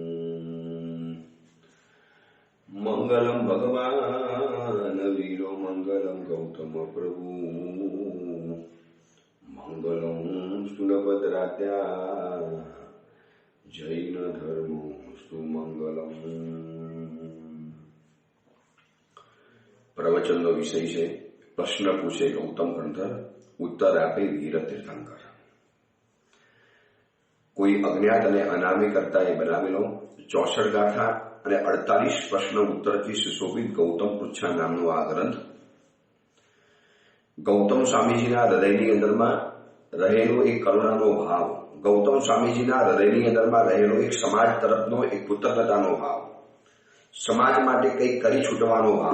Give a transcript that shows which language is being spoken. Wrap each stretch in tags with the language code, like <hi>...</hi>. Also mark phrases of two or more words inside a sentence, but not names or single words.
<sa>मंगलम भगवान वीरो मंगलम गौतम प्रभु मंगलम स्थूलभद्रात्या जैन धर्म स्तु मंगलम।</sa> <gu>प्रवचनનો વિષય છે પ્રશ્ન પૂછે ગૌતમ કંઠર, ઉત્તર આપે વીર તીર્થંકર। કોઈ અજ્ઞાત અને અનામી કર્તાએ બનાવેલો 64 ગાથા અને 48 પ્રશ્ન ઉત્તરથી સુશોભિત ગૌતમ પૃચ્છા નામનો આ ગ્રંથ ગૌતમ સ્વામીજીના હૃદયની અંદરમાં રહેલો એક કરુણાનો ભાવ, ગૌતમ સ્વામીજીના હૃદયની અંદરમાં રહેલો એક સમાજ તરફનો એક કૃતજ્ઞતાનો ભાવ, સમાજ માટે કંઈક કરી છૂટવાનો ભાવ।</gu>